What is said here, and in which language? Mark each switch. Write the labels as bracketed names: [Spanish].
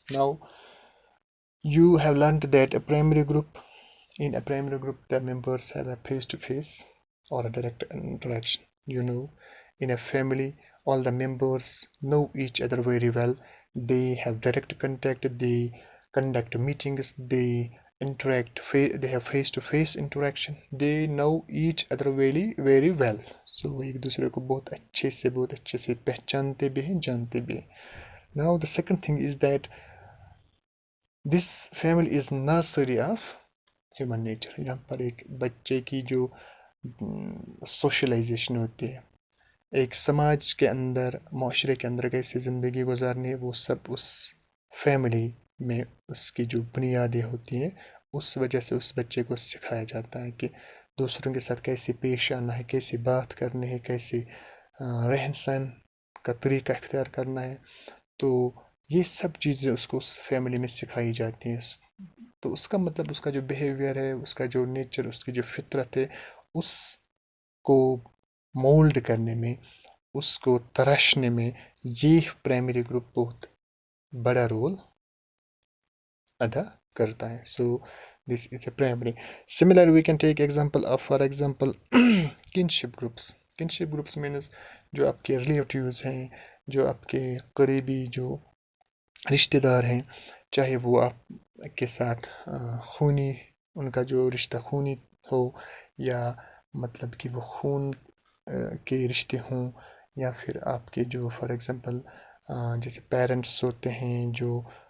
[English] Now, you have learned that in a primary group, the members have a face-to-face or a direct interaction. In a family, all the members know each other very well. They have direct contact, they conduct meetings, they interact, they have face-to-face interaction. They know each other very, very well. [Urdu] So ایک دوسرے کو بہت اچھے سے پہچانتے بھی ہیں، جانتے بھی ہیں. [English] Now the second thing is that this family is nursery of human nature. [Urdu] یہاں پر ایک بچے کی جو سوشلائزیشن ہوتی ہے، ایک سماج کے اندر، معاشرے کے اندر کیسے زندگی گزارنی ہے، وہ سب اس فیملی میں اس کی جو بنیادیں ہوتی ہیں اس وجہ سے اس بچے کو سکھایا جاتا ہے کہ دوسروں کے ساتھ کیسے پیش آنا ہے، کیسے بات کرنی ہے، کیسے رہن سہن کا طریقہ اختیار کرنا ہے. تو یہ سب چیزیں اس کو اس فیملی میں سکھائی جاتی ہیں. تو اس کا مطلب اس کا جو بیہیویئر ہے، اس کا جو نیچر، اس کی جو فطرت ہے، اس کو مولڈ کرنے میں، اس کو تراشنے میں یہ پرائمری گروپ بہت بڑا رول ادا کرتا ہے. [English] So this is a primary. Similarly, we can take example of, for example, kinship groups. Kinship groups means [Urdu] جو آپ کے ریلیٹیوز ہیں، جو آپ کے قریبی جو رشتہ دار ہیں، چاہے وہ آپ کے ساتھ خونی، ان کا جو رشتہ خونی ہو، یا مطلب کہ وہ خون کے رشتے ہوں، یا پھر آپ کے جو فار ایگزامپل جیسے پیرنٹس ہوتے ہیں، جو